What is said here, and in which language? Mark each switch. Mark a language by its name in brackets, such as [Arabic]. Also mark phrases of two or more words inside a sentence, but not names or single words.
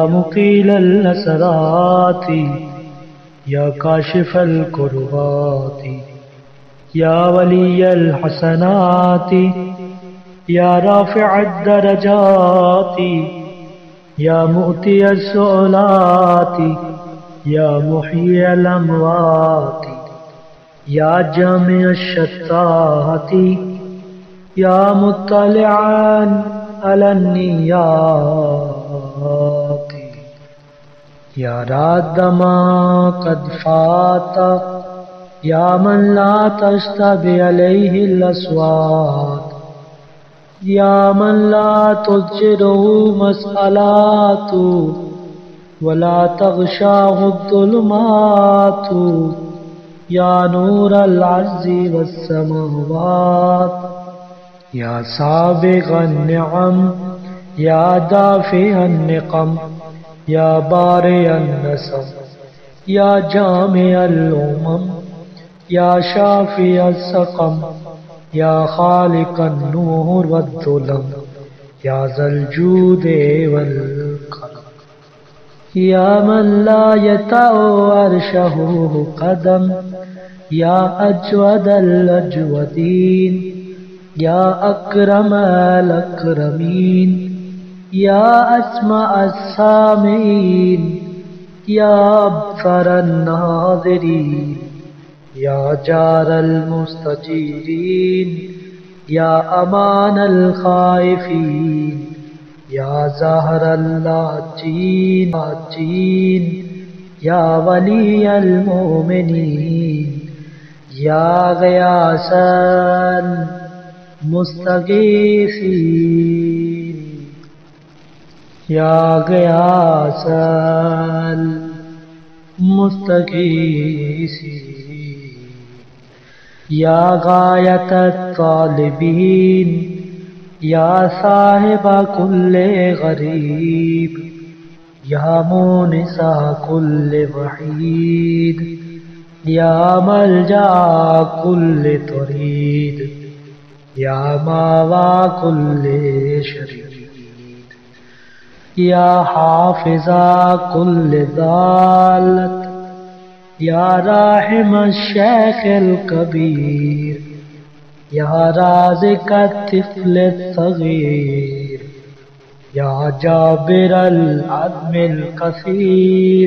[Arabic] مقیل الاسرات، یا کاشف الکربات، یا ولی الحسنات، یا رافع الدرجات، یا مؤتی السؤلات، یا محیی الاموات، یا جامع الشتات، یا مطلعا علی النیات، یا راد ما قد فات، یا من لا تشتبه علیہ الاصوات، یا من لا تضجره مسئلات ولا تغشاه الظلمات، یا نور العز والسماوات، یا سابغ النعم، یا دافع النقم، یا بارئ النسم، یا جامع الامم، یا شافی السقم، یا خالق النور والظلم، یا ذا الجود والکرم، یا من لا یطأ عرشہ قدم، یا اجود الاجودین، یا اکرم الاکرمین، یا اسمع السامعین، یا ابصر الناظرین، یا جار المستجیرین، یا امان الخائفین، یا ظاہر اللاجین، یا ولی المؤمنین، یا غیاث المستغیثین، یا غیاث المستغیثین، یا غایت الطالبین، یا صاحب کل غریب، یا مونس کل وحید، یا ملجا کل طرید، یا ماوا کل شرید، یا حافظا کل ضالت، یا راحم الشیخ الکبیر، یا رازق الطفل الصغیر یا جابر العظم الکثیر